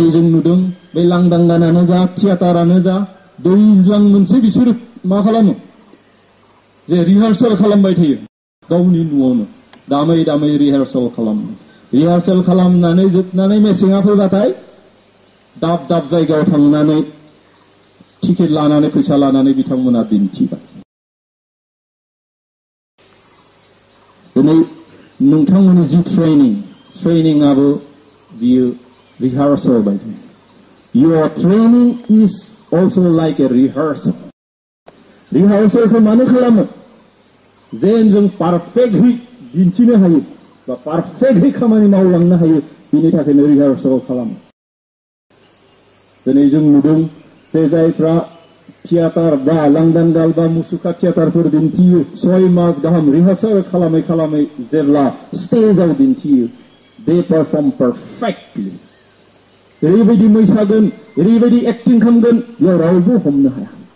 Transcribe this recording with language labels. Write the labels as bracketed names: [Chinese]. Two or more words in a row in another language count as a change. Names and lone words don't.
[Bodo] जों नुदों बे लांदां गानानो जा थियाटारानो जा दैज्लां मोनसे बिसोर मा खालामो जे रिहार्सेल खालामबाय थायो गावनि न'आवनो दामै दामै रिहार्सेल खालामनानै जोबनानै मेसेङा फैबाथाय दाब दाब जायगायाव थांनानै टिकेट लानानै फैसा लानानै बिथांमोना दिन्थिबाय दिनै नोंथांमोननि जि ट्रेनिंआबो बियो रिहार्सेल बायदि [English] your training is also like a rehearsal [Bodo] रिहार्सेलखौ मानो खालामो जेन जों पारफेक्टलि दिन्थिनो हायो बा पारफेक्टलि खामानि मावलांनो हायो बिनि थाखायनो रिहार्सेल खालामो दिनै जों नुदों जे जायफ्रा थियाटार बा लांदां गाल बा मुसुखा थियाटारफोर दिन्थियो 6 मास गाहाम रिहार्सेल खालामै जेब्ला स्टेजआव दिन्थियो [English] they perform perfectly [Bodo] ओरैबायदि मोसागोन ओरैबायदि एक्टिं खालामगोन बेयाव रावबो हमनो हाया